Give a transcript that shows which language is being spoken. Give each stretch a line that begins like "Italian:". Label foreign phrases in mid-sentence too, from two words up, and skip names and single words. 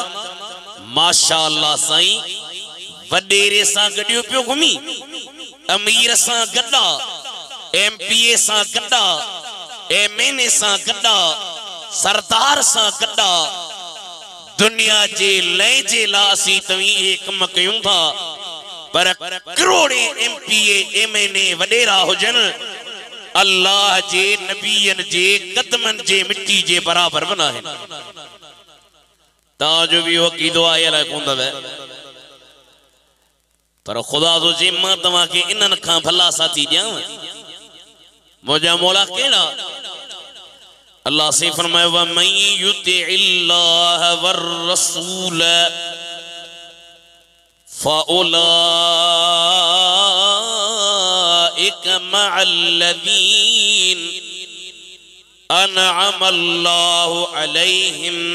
Sindhi: माशाअल्लाह साईं, वॾेरे सां गॾियो पियो घुमी, अमीर सां गॾा, एमपीए सां गॾा, एमएनए सां गॾा, सरदार सां गॾा। दुनिया जे लय जे लाइ असीं तव्हीं इहे कम कयूं था, पर करोड़े एमपीए एमएनए वॾेरा हुजनि, अल्लाह जे नबीयन जे कदमन जे मिट्टी जे बराबर बन आहिनि। ताजो भी वकीदो आयल कोंदव, पर खुदा तो जे मां तव्हां के इन्हनि खां भला साथी ॾियां। मुंहिंजा मौला कहिड़ा? अल्लाह से फरमाए
Arabic: ومن يطع الله والرسول فأولئك مع الذين أنعم الله عليهم